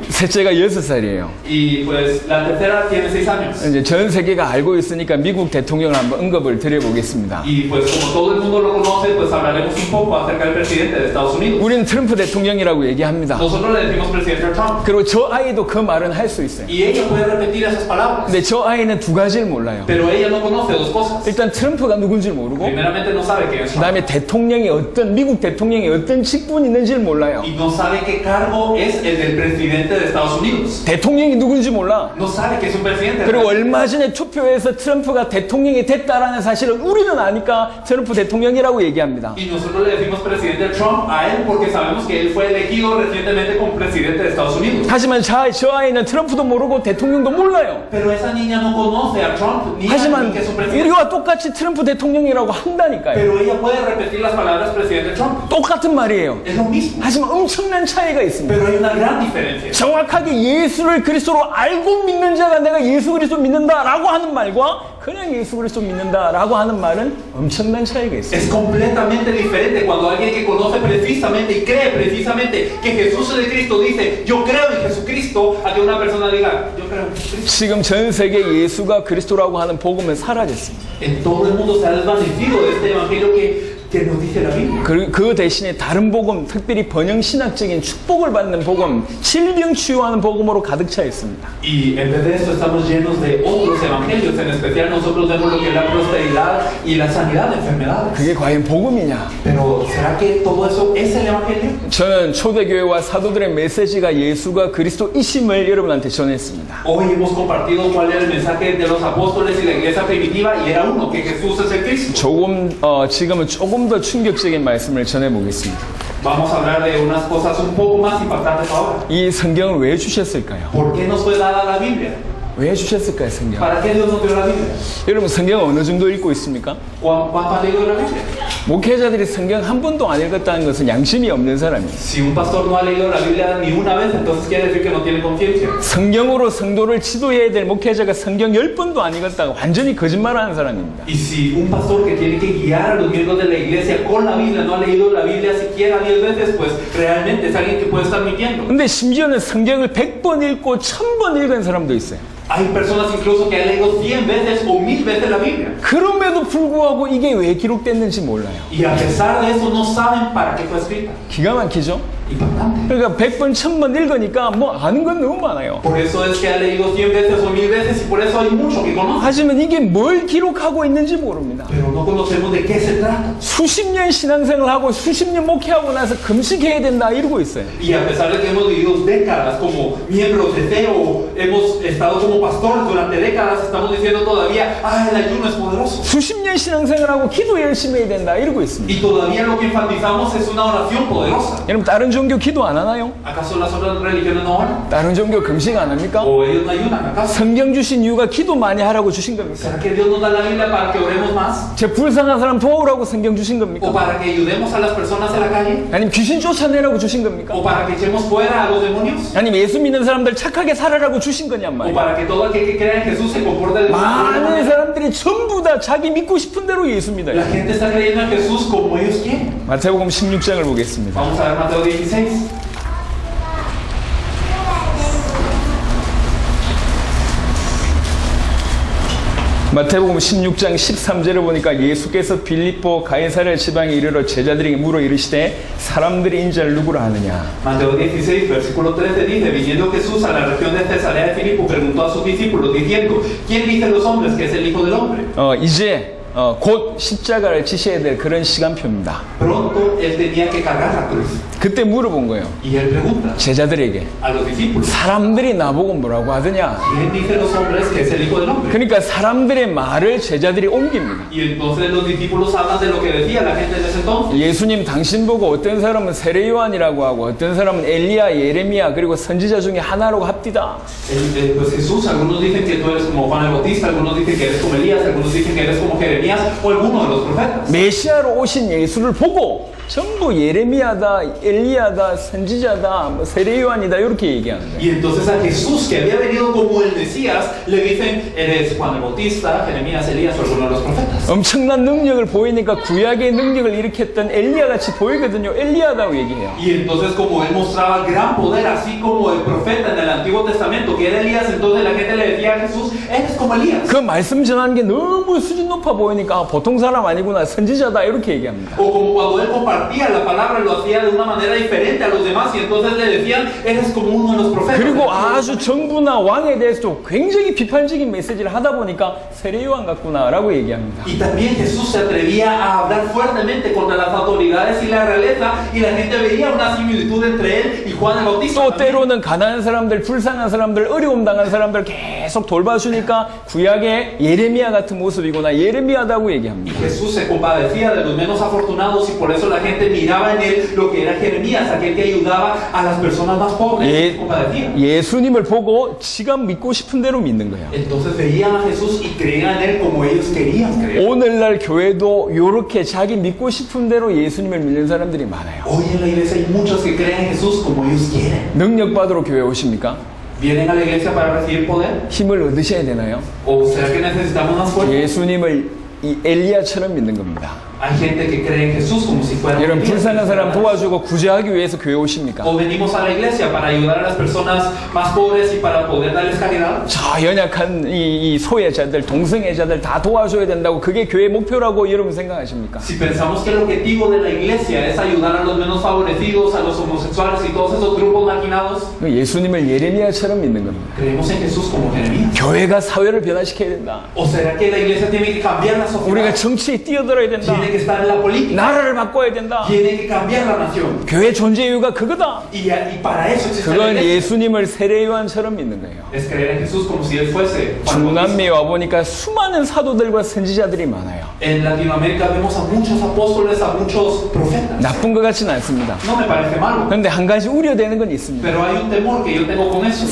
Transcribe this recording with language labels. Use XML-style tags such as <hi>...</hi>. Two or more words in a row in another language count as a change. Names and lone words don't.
<ko>셋째가 6살이에요.</ko> <es>Y pues la tercera tiene 6 años.</es> <ko>이제 전 세계가 알고 있으니까 미국 대통령을 한번 언급을 드려보겠습니다.</ko> <es>Y pues como todo el mundo lo conoce, pues hablaremos un poco acerca del presidente de Estados Unidos.</es> <ko>우리는 트럼프 대통령이라고 얘기합니다.</ko> <es>Nosotros le decimos presidente Trump.</es> <ko>그리고 저 아이도 그 말은 할 수 있어요.</ko> <es>Y ella puede repetir esas palabras.</es> <ko>근데 저 아이는 두 가지를 몰라요.</ko> <es>Pero ella no conoce dos cosas.</es> <ko>일단 트럼프가 누군지 모르고</ko> <es>Primeramente no sabe quién es</es> <ko>그</ko> <es>Trump.</es> <ko>다음에 대통령이 미국 대통령이 어떤 직분이 있는지를 몰라요.</ko> <es>Y no sabe qué cargo es el del presidente de Estados Unidos.</es> <ko>대통령이 누군지 몰라.</ko> <es>No sabe que es un presidente.</es> <ko>그리고 얼마 전에 투표에서 트럼프가 대통령이 됐다라는 사실을 우리는 아니까 트럼프 대통령이라고 얘기합니다.</ko> <es>Y nosotros le decimos presidente Trump a él porque sabemos que él fue elegido recientemente como presidente de Estados Unidos.</es> <ko>하지만 저 아이는 트럼프도 모르고 대통령도 몰라요.</ko> <es>Pero esa niña no conoce a Trump ni a</es> <ko>하지만</ko> <es>ni que es un presidente.</es> <ko>우리와 똑같이 트럼프 대통령이라고 한다니까요.</ko> <es>Pero ella puede repetir las palabras presidente Trump.</es> <ko>똑같은 말이에요.</ko> <es>Es lo mismo.</es> <ko>하지만 엄청난 차이가 있습니다.</ko> <es>Pero hay una gran diferencia.</es> <ko>정확하게 예수를 그리스도로 알고 믿는 자가 내가 예수 그리스도 믿는다라고 하는 말과 그냥 예수 그리스도 믿는다라고 하는 말은 엄청난 차이가 있어요.</ko> <es>Es completamente diferente cuando alguien que conoce precisamente y cree precisamente que Jesús es el Cristo dice yo creo en Jesucristo a que una persona diga yo creo en Jesucristo.</es> <ko>지금 전 세계 예수가 그리스도라고 하는 복음은 사라졌습니다.</ko> <es>En todo el mundo se ha desvanecido de este evangelio que ¿Qué nos dice la Biblia?</es> <ko>그 대신에 다른 복음, 특별히 번영신학적인 축복을 받는 복음, 질병 치유하는 복음으로 가득 차 있습니다.</ko> <es>Y en vez de eso estamos llenos de otros evangelios, en especial nosotros vemos lo que es la prosperidad y la sanidad de enfermedades.</es> <ko>그게 과연 복음이냐?</ko> <es>Pero ¿será que todo eso es el evangelio?</es> <ko>저는 초대교회와 사도들의 메시지가 예수가 그리스도이심을 여러분한테 전했습니다.</ko> <es>Hoy hemos compartido cuál era el mensaje de los apóstoles y la iglesia primitiva y era uno, que Jesús es el Cristo.</es> <ko>지금은 조금 더 충격적인 말씀을 전해보겠습니다.</ko> <es>Vamos a hablar de unas cosas un poco más impactantes ahora.</es> <ko>이 성경을 왜 주셨을까요?</ko> <es>¿Por qué nos fue dada la Biblia?</es> <ko>왜 주셨을까요, 성경?</ko> <es>¿Para qué Dios nos dio la Biblia?</es> <ko>여러분 성경 어느 정도 읽고 있습니까?</ko> <es>¿Cuánto han leído la Biblia?</es> <ko>목회자들이 성경 한 번도 안 읽었다는 것은 양심이 없는 사람이에요.</ko> <es>Si un pastor no ha leído la Biblia ni una vez, entonces quiere decir que no tiene conciencia.</es> <ko>성경으로 성도를 지도해야 될 목회자가 성경 10번도 안 읽었다고 완전히 거짓말하는 사람입니다.</ko> <es>Y si un pastor que tiene que guiar a los miembros de la iglesia con la Biblia no ha leído la Biblia siquiera 10 veces, pues realmente es alguien que puede estar mintiendo.</es> <ko>근데 심지어는 성경을 100번 읽고 1000번 읽은 사람도 있어요.</ko> <es>Hay personas incluso que han leído 100 veces o 1000 veces la Biblia.</es> <ko>그럼에도 불구하고 이게 왜 기록됐는지 몰라요.</ko> <es>Y a pesar de eso no saben para qué fue escrita.</es> <ko>기가 막히죠?</ko> <es>Impactante.</es> <ko>그러니까 100번, 1000번 읽으니까 뭐 아는 건 너무 많아요.</ko> <es>Por eso es que ha leído 100 veces o 1000 veces y por eso hay mucho que conoce.</es> <ko>하지만 이게 뭘 기록하고 있는지 모릅니다.</ko> <es>Pero no conocemos de qué se trata.</es> <ko>수십 년 신앙생활 하고 수십 년 목회하고 나서 금식해야 된다 이러고 있어요.</ko> <es>Y a pesar de que hemos vivido décadas como miembros de fe o hemos estado como pastores durante décadas, estamos diciendo todavía, el ayuno es poderoso.</es> <ko>수십 년 신앙생활하고 기도 열심히 해야 된다 이러고 있습니다.</ko> <es>Y todavía lo que enfatizamos es una oración poderosa.</es> <ko>여러분 다른 종교 기도 안 하나요?</ko> <es>¿Acaso las otras religiones no oran?</es> <ko>다른 종교 금식 안 합니까?</ko> <es>¿O ellos no ayunan? ¿Acaso?</es> <ko>성경 주신 이유가 기도 많이 하라고 주신 겁니까?</ko> <es>¿Será que Dios nos da la Biblia para que oremos más?</es> <ko>제 불쌍한 사람 도우라고 성경 주신</ko> <es>¿O</es> <ko>겁니까?</ko> <es>para que ayudemos a las personas en la calle?</es> <ko>아니면 귀신 쫓아내라고 주신 겁니까?</ko> <es>¿O para que echemos fuera a los demonios?</es> <ko>아니면 예수 믿는 사람들 착하게 살아라고 주신 거냔</ko> <es>¿O</es> <ko>말이에요.</ko> <es>para que todo aquel que crea en Jesús se comporte de una</es> <ko>많은</ko> <es>manera?</es> <ko>사람들이 전부 다 자기 믿고 싶은 대로 예수 믿어요.</ko> <es>La gente está creyendo en Jesús como ellos quieren.</es> <ko>마태복음 16장을 보겠습니다.</ko> <es>Vamos a ver Mateo 16.</es> <ko>마태복음 16장 13절을 보니까 예수께서 빌립보 가이사랴 지방에 이르러 제자들에게 물어 이르시되 사람들이 인자를 누구라 하느냐.</ko> <es>Mateo 16, versículo 13 dice, viniendo Jesús a la región de Cesarea de Filipo, preguntó a sus discípulos diciendo, ¿quién dicen los hombres que es el Hijo del Hombre?</es> <ko>이제 곧 십자가를 지셔야 될 그런 시간표입니다.</ko> <es>Pronto él tenía que cargar la cruz.</es> <ko>그때 물어본 거예요.</ko> <es>Y él pregunta</es> <ko>제자들에게</ko> <es>a los discípulos,</es> <ko>사람들이 나보고 뭐라고 하더냐.</ko> <es>¿quién dice los hombres que es el Hijo del Hombre?</es> <ko>그러니까 사람들의 말을 제자들이 옮깁니다.</ko> <es>Y entonces los discípulos hablan de lo que decía la gente en ese entonces.</es> <ko>예수님 당신 보고 어떤 사람은 세례 요한이라고 하고 어떤 사람은 엘리야, 예레미야 그리고 선지자 중에 하나라고 합디다.</ko> <es>Pues Jesús, algunos dicen que tú eres como Juan el Bautista, algunos dicen que eres como Elías, algunos dicen que eres como Jeremías o alguno de los profetas.</es> <ko>메시아로 오신 예수를 보고 전부 예레미야다, 엘리야다, 선지자다, 뭐 세례 요한이다 이렇게 얘기하는 거예요.</ko> <es>Y entonces a Jesús, que había venido como el Mesías, le dicen, eres Juan el Bautista, Jeremías, Elías o alguno de los profetas.</es> <ko>엄청난 능력을 보이니까 구약의 능력을 일으켰던 엘리야 같이 보이거든요. 엘리야다고 얘기해요.</ko> <es>Y entonces como él mostraba gran poder, así como el profeta en el Antiguo Testamento, que era Elías, entonces la gente le decía a Jesús, eres como Elías.</es> <ko>그 말씀 전하는 게 너무 수준 높아 보이니까 보통 사람 아니구나, 선지자다 이렇게 얘기합니다.</ko> <es>O como cuando él compartía la palabra, lo hacía de una manera diferente a los demás y entonces le decían, eres como uno de los profetas.</es> <ko>그리고 아주 정부나 왕에 대해서도 굉장히 비판적인 메시지를 하다 보니까 세례 요한 같구나라고 얘기합니다.</ko> <es>Y también Jesús se atrevía a hablar fuertemente contra las autoridades y la realeza y la gente veía una similitud entre él y Juan el Bautista.</es> <ko>또 때로는 가난한 사람들, 불쌍한 사람들, 어려움 당한 사람들 계속 돌봐주니까 구약의 예레미야 같은 모습이구나, 예레미야다고 얘기합니다.</ko> <es>Jesús se compadecía de los menos afortunados y por eso la gente miraba en él lo que era Jeremías, aquel que ayudaba a las personas más pobres. Se compadecía.</es> <ko>예수님을 보고 지가 믿고 싶은 대로 믿는 거예요.</ko> <es>Entonces veían a Jesús y creían en él como ellos querían creer.</es> <ko>오늘날 교회도 이렇게 자기 믿고 싶은 대로 예수님을 믿는 사람들이 많아요.</ko> <es>Hoy en la iglesia hay muchos que creen en Jesús como ellos quieren.</es> <ko>능력 받으러 교회 오십니까?</ko> <es>¿Vienen a la iglesia para recibir poder?</es> <ko>힘을 얻으셔야 되나요?</ko> <es>¿O será que necesitamos más fuerza?</es> <ko>예수님을 이 엘리야처럼 믿는 겁니다.</ko> <es>Hay gente que cree en Jesús como si fuera</es> <ko>여러분</ko> <es>un Elías.</es> <ko>불쌍한 사람 도와주고 구제하기 위해서 교회 오십니까?</ko> <es>O venimos a la iglesia para ayudar a las personas más pobres y para poder darles caridad.</es> <ko>저 연약한 이 소외자들, 동성애자들 다 도와줘야 된다고 그게 교회 목표라고 여러분 생각하십니까?</ko> <es>Si pensamos que el objetivo de la iglesia es ayudar a los menos favorecidos, a los homosexuales y todos esos grupos marginados,</es> <ko>예수님을 예레미야처럼 믿는 겁니다.</ko> <es>creemos en Jesús como Jeremías.</es> <ko>교회가 사회를 변화시켜야 된다.</ko> <es>¿O será que la iglesia tiene que cambiar la</es> <ko>우리가</ko> <es>sociedad?</es> <ko>정치에 뛰어들어야 된다.</ko> <es>Tiene que estar en la política.</es> <ko>나라를 바꿔야 된다.</ko> <es>Tiene que cambiar la nación.</es> <ko>교회 존재 이유가 그거다.</ko> <es>Y para eso existe la</es> <ko>그건</ko> <es>iglesia.</es> <ko>예수님을 세례요한처럼 믿는 거예요.</ko> <es>Es creer en Jesús como si Él fuese Juan Bautista.</es> <ko>중남미에 와보니까 수많은 사도들과 선지자들이 많아요.</ko> <es>En Latinoamérica vemos a muchos apóstoles, a muchos profetas.</es> <ko>나쁜 것 같지는 않습니다.</ko> <es>No me parece malo.</es> <ko>그런데 한 가지 우려되는 건 있습니다.</ko> <es>Pero hay un temor que yo tengo con eso.</es>